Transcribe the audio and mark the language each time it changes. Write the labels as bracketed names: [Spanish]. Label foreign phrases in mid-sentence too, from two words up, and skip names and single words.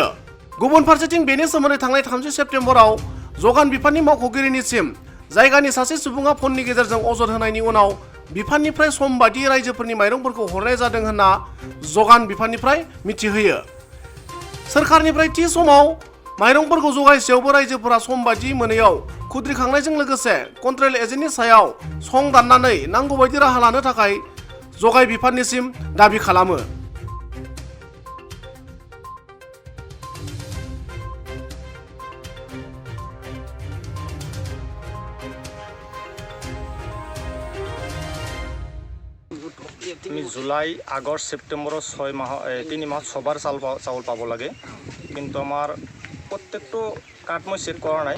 [Bodo] गुबुन फारसेथिं बेनि सोमोन्दै थांनाय 30 सेप्तेम्बराव जगान बिफाननि मावख'गिरिनिसिम जायगानि सासे सुबुङा फननि गेजेरजों अजद होनायनि उनाव बिफाननिफ्राय सम बायदि रायजोफोरनि माइरंफोरखौ हरनाय जादों होनना जगान बिफाननिफ्राय मिथिहोयो। सोरखारनिफ्राय थि समाव माइरंफोरखौ जगायसेयावबो रायजोफोरा सम बायदि मोनैयाव खुद्रिखांनायजों लोगोसे [English] control agentनि [Bodo] सायाव सं दाननानै नांगौ बायदि राहा लानो थाखाय जगाय बिफाननिसिम दाबि खालामो। [Assamese] আমি জুলাই আগষ্ট সেপ্টেম্বৰৰ 6 মাহ 3 মাহত সবার চাউল পাব লাগে, কিন্তু আমার প্রত্যেকটো কার্ড মই চেক কৰা নাই।